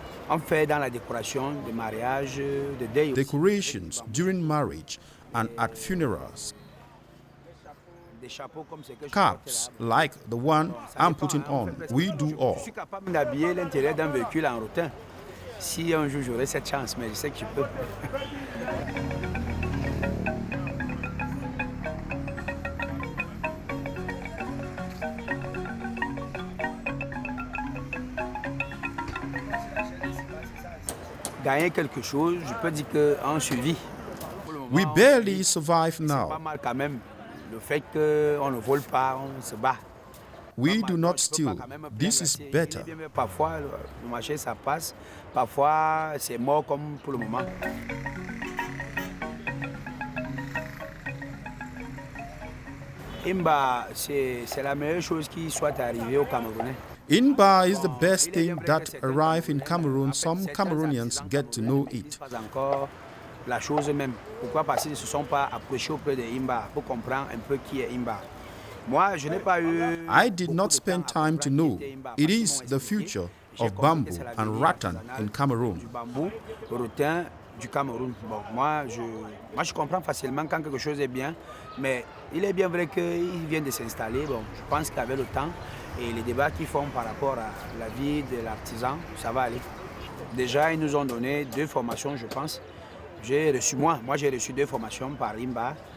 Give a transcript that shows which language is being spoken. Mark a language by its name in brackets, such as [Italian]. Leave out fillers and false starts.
[French] On fait dans la décoration de mariage, de deuil. [English] Decorations during marriage and at funerals. Caps like the one I'm putting on, we do all. [French] Je suis capable d'habiller l'intérieur d'un véhicule en rotin. Si un jour j'aurai cette chance, mais je sais que je peux. Gagner quelque chose, je peux dire qu'on survit. [English] We barely survive now. [French] C'est pas mal quand même. Le fait qu'on ne vole pas, on se bat. [English] We do not steal. This is better. [French] Parfois, le marché, ça passe. Parfois, c'est mort comme pour le moment. INBAR, c'est la meilleure chose qui soit arrivée aux Camerounais. [English] INBAR is the best thing that arrived in Cameroon. Some Cameroonians get to know it. [French] Pas encore la chose même. Pourquoi? Parce qu'ils ne se sont pas approchés auprès de INBAR pour comprendre un peu qui est INBAR. Moi, je n'ai pas eu. [English] I did not spend time to know. It is the future of bamboo and rattan in Cameroon. [French] Du bambou, rattan du Cameroun. Bon, moi, je comprends facilement quand quelque chose est bien, mais il est bien vrai qu'il vient de s'installer. Bon, je pense qu'avec le temps et les débats qu'ils font par rapport à la vie de l'artisan, ça va aller. Déjà, ils nous ont donné 2 formations, je pense. J'ai reçu 2 formations par INBAR.